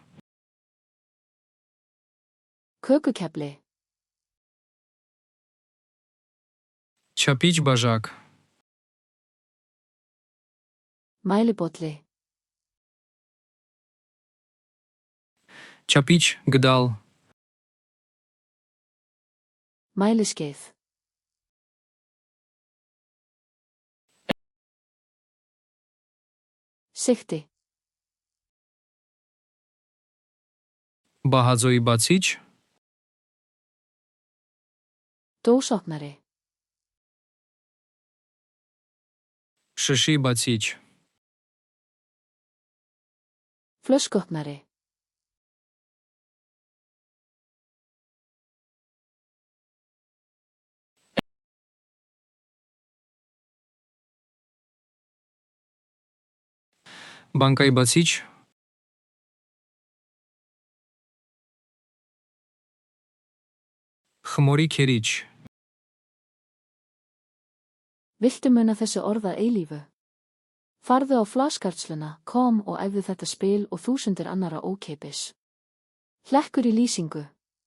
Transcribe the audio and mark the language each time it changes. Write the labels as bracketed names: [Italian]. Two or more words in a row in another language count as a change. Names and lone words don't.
[Icelandic] Kökukefli. [Armenian] Չափիչ բաժակ. [Icelandic] Mælibotli. [Armenian] Չափիչ գդալ. [Icelandic] Mæliskeið. Sigti. [Armenian] Բահաձոյի բացիչ. [Icelandic] Dósopnari. [Armenian] Շշի բացիչ. [Icelandic] Flöskuopnari. [Armenian] Բանկայի բացիչ. Խմորի քերիչ. [Icelandic] Viltu muna þessu orð að eilífu? Farðu á flashcards.com og æfðu þetta spil og þúsundir annarra ókeypis. Hlekkur í lýsingu.